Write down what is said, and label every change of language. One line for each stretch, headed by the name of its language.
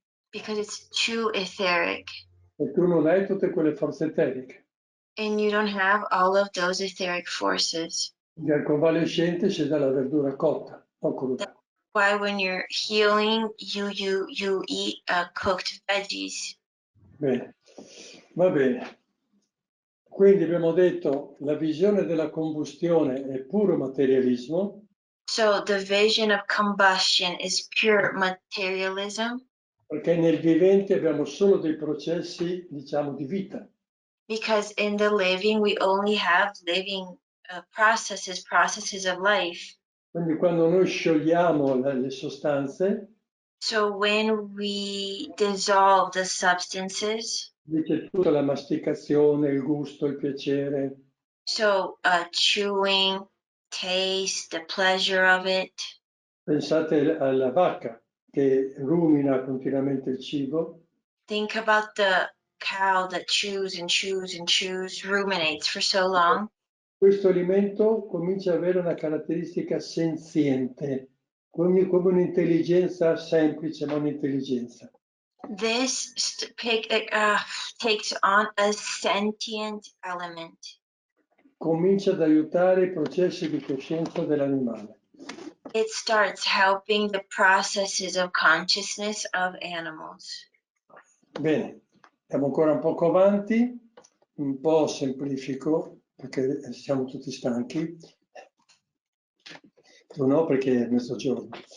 English: because it's too etheric
Italian: e tu non hai tutte quelle forze eteriche.
English: and you don't have all of those etheric forces.
Italian: Quindi al convalescente si dà la verdura cotta, non cruda.
English: Why when you're healing, you eat cooked veggies.
Italian: Bene, va bene. Quindi abbiamo detto la visione della combustione è puro materialismo.
English: So the vision of combustion is pure materialism
Italian: Perché nel vivente abbiamo solo dei processi, diciamo, di vita.
English: because in the living we only have living processes of life.
Italian: Quindi quando noi sciogliamo le sostanze,
English: So when we dissolve the substances,
Italian: dice tutta la masticazione, il gusto, il piacere,
English: so chewing, taste, the pleasure of it.
Italian: pensate alla vacca che rumina continuamente il cibo,
English: Think about the cow that chews and chews and chews, ruminates for so long.
Italian: questo alimento comincia ad avere una caratteristica senziente, come un'intelligenza semplice, ma un'intelligenza.
English: This takes on a sentient element.
Italian: Comincia ad aiutare i processi di coscienza dell'animale.
English: It starts helping the processes of consciousness of animals.
Italian: Bene, andiamo ancora un poco avanti, un po' semplifico perché siamo tutti stanchi. Tu no, perché è mezzogiorno.